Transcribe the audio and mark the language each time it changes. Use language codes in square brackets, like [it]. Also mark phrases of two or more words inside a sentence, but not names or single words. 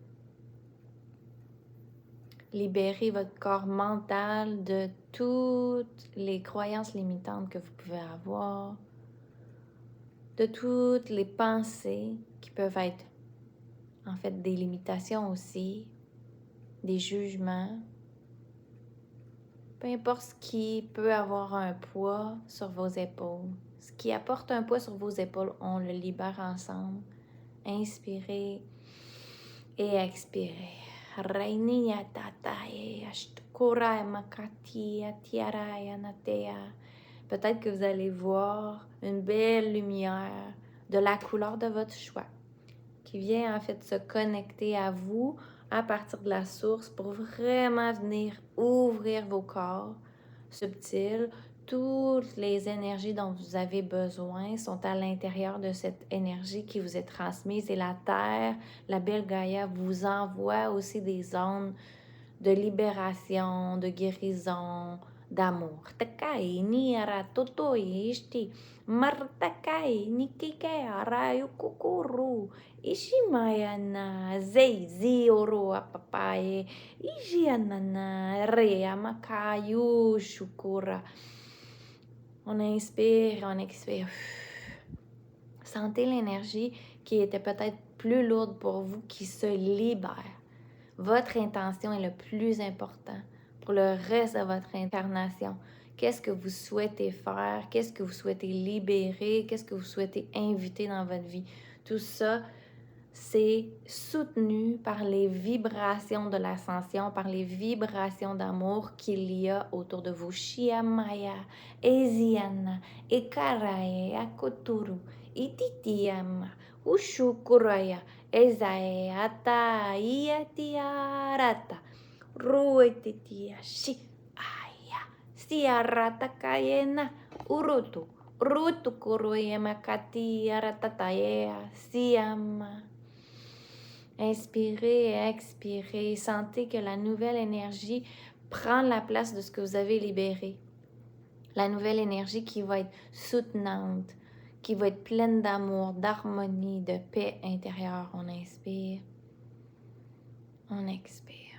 [fr] Libérez votre corps mental de toutes les croyances limitantes que vous pouvez avoir, de toutes les pensées qui peuvent être en fait des limitations aussi, des jugements. Peu importe ce qui peut avoir un poids sur vos épaules. Ce qui apporte un poids sur vos épaules, on le libère ensemble. Inspirez et expirez. Rainia tatae ashtukura makati atiara natea. Peut-être que vous allez voir une belle lumière de la couleur de votre choix qui vient en fait se connecter à vous à partir de la source pour vraiment venir ouvrir vos corps subtils. Toutes les énergies dont vous avez besoin sont à l'intérieur de cette énergie qui vous est transmise et la Terre, la belle Gaïa, vous envoie aussi des zones de libération, de guérison, d'amour. Takai ni ara toto ishti martakai ni kike ara yukukuru ishimayana zeizi oro apapaye ijianana rea makayu shukura. On inspire, on expire. Sentez l'énergie qui était peut-être plus lourde pour vous qui se libère. Votre intention est le plus important pour le reste de votre incarnation. Qu'est-ce que vous souhaitez faire? Qu'est-ce que vous souhaitez libérer? Qu'est-ce que vous souhaitez inviter dans votre vie? Tout ça, c'est soutenu par les vibrations de l'ascension, par les vibrations d'amour qu'il y a autour de vous. Shiamaya, Eziana, Ekarae, Akoturu, Ititiama, Ushukuraya, Ezae, Ata, Iatiarata, Ruetitia, Shi, Aya, Siarata Kayena, Urutu, Rutu Kuroyema Katia, Ratataea, Siama. Inspirez et expirez. Sentez que la nouvelle énergie prend la place de ce que vous avez libéré. La nouvelle énergie qui va être soutenante, qui va être pleine d'amour, d'harmonie, de paix intérieure. On inspire. On expire.